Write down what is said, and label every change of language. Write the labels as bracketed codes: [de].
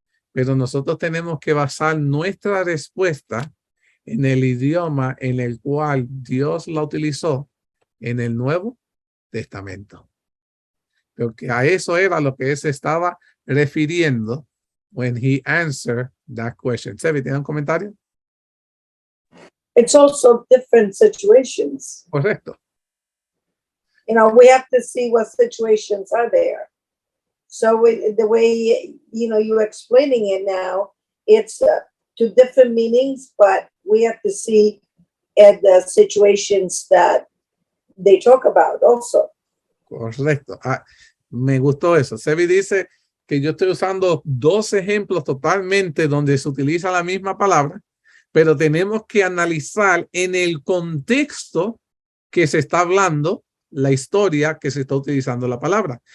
[es] Pero nosotros tenemos que basar nuestra respuesta en el idioma en el cual Dios la utilizó en el Nuevo Testamento. Porque a eso era lo que se estaba refiriendo [en] when he answered that question. [es] Sebi, ¿tiene un comentario? [en] It's also different situations. [es] Correcto. [en] we have to see what situations are there. So the way, you're explaining it now, it's two different meanings, but we have to see at the situations that they talk about also. [es] Correcto. Me gustó eso. Sebi dice que yo estoy usando dos ejemplos totalmente donde se utiliza la misma palabra, pero tenemos que analizar en el contexto que se está hablando, la historia que se está utilizando la palabra.